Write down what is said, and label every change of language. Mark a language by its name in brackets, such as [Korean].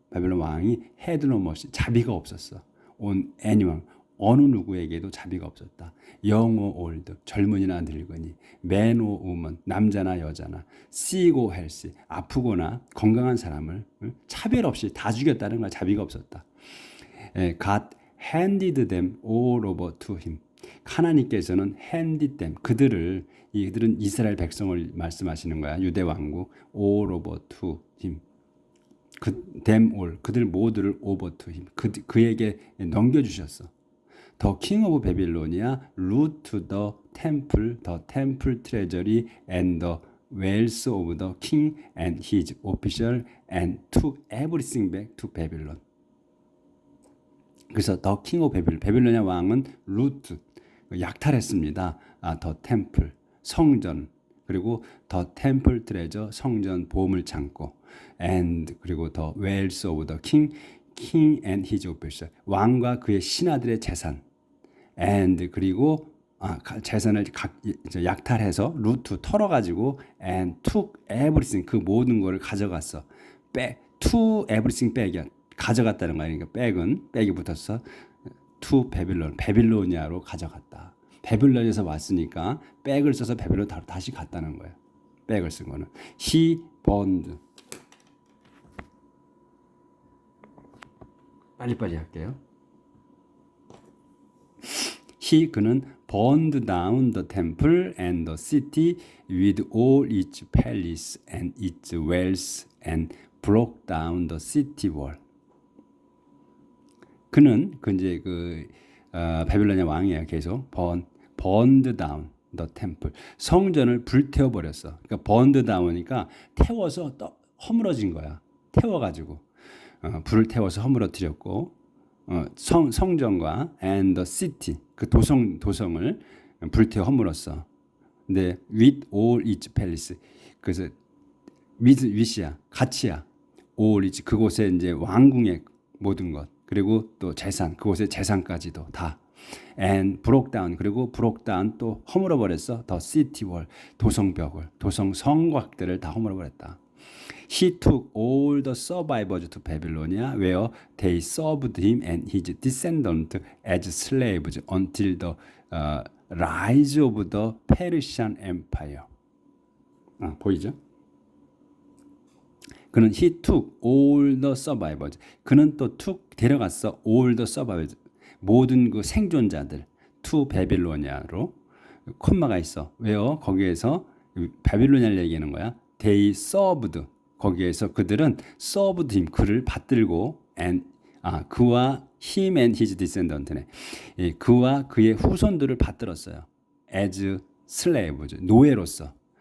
[Korean] 바빌론 왕이 [English] had no mercy, [Korean] 자비가 없었어. [English] on anyone, [Korean] 어느 누구에게도 자비가 없었다. [English] young or old, [Korean] 젊은이나 늙은이, [English] man or woman, [Korean] 남자나 여자나, [English] sick or healthy, [Korean] 아프거나 건강한 사람을 차별 없이 다 죽였다는 거야. 자비가 없었다. [English] God handed them all over to him. [Korean] 하나님께서는 [English] handed them, [Korean] 그들은 이스라엘 백성을 말씀하시는 거야. [English] 유대 왕국 all over to him. them all, [Korean] 그들 모두를 [English] over to him. [Korean] 그에게 넘겨주셨어. [English] The king of Babylonia loot to the temple treasury and the wealth of the king and his official and took everything back to Babylon. 그래서 The king of Babylon, [Korean] 바빌로니아 왕은 [English] loot, [Korean] 약탈했습니다. the temple, 성전, 그리고 [English] the temple treasure, [Korean] 성전 보물 창고, and 그리고 [English] the wealth of the king and his official, [Korean] 왕과 그의 신하들의 재산, and 그리고 재산을 약탈해서 루트 털어가지고 [English] and took everything, [Korean] 그 모든 거를 가져갔어. [English] to everything back이야. [Korean] 가져갔다는 거야. 그러니까 백이 붙었어. to 바빌론, 바빌로니아로 가져갔다. 바빌론에서 왔으니까 백을 써서 바빌론 다시 갔다는 거야. 백을 쓴 거는 [English] he burned. [Korean] 빨리빨리 할게요. [English] 그는 burned down the temple and the city with all its palace and its wells and broke down the city wall. [Korean] 그는 바빌로니아 왕이에요. 계속 [English] burned down the temple, [Korean] 성전을 불태워 버렸어. 그러니까 burned down이니까 태워서 허물어진 거야. 태워가지고 불을 태워서 허물어뜨렸고. 성전과 [English] and the city, [Korean] 그 도성을 불태워 허물었어. 근데 [English] with all its palace, [Korean] 그래서 with야, 같이야. all its, 그곳에 이제 왕궁의 모든 것, 그리고 또 재산, 그곳의 재산까지도 다. [English] and broke down, [Korean] 그리고 broke down 또 허물어 버렸어. [English] the city wall, [Korean] 도성벽을, 도성 성곽들을 다 허물어 버렸다. [English] He took all the survivors to Babylonia, where they served him and his descendants as slaves until the rise of the Persian Empire. [Korean] 보이죠? [English] 그는 he took all the survivors. [Korean] 그는 또 데려갔어 [English] all the survivors, [Korean] 모든 그 생존자들 to 바빌로니아로. 콤마가 있어. 왜요? 거기에서 바빌로니아를 얘기하는 거야. [English] They served. [Korean] 거기에서 그들은 [English] served him, [Korean] 그를 받들고, and 그와 [English] him and his descendant [Korean] 네, 그와 그의 후손들을 받들었어요. [English] as slaves, [Korean] 노예로서.